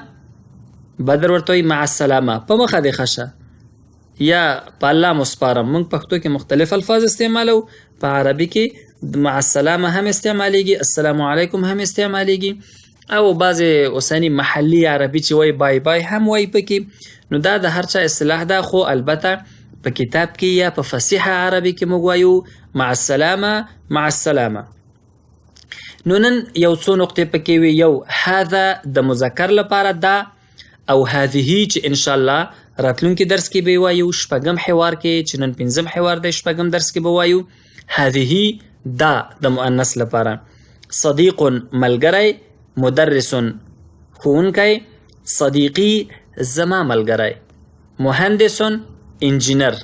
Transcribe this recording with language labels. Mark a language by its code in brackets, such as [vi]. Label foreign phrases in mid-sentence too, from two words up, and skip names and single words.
[ps] بدر ورته وایي [ar] مع السلامه، [ps] په مخه دې ښه شه، یا په الله مو سپارم. موږ پښتو کې مختلف الفاظ استعمالو. په عربي کې [ar] مع السلامه [ps] هم استعمالیږي، [ar] السلام علیکم [ps] هم استعمالیږي، او بعضې اوسني محلي عربي چې وایي [en] bye bye [ps] هم وایي پکې. نو دا د هر چا اصطلاح ده، خو البته په کتاب کې یا په فصیح عربي کې موږ وایو [ar] مع السلامه، مع السلامه. [ps] نو نن یو څو نقطې پکې وي. یو هذا د مذکر لپاره دا، او هذه چې [ar] انشاءالله [ps] راتلونکي درس کې به وایو. شپږم حوار کې چې نن پنځم حوار دی، شپږم درس کې به وایو هذه دا د مؤنث لپاره. صدیق ملګری، مدرس ښوونکی، صدیقی زما ملګری، مهندس انجینر.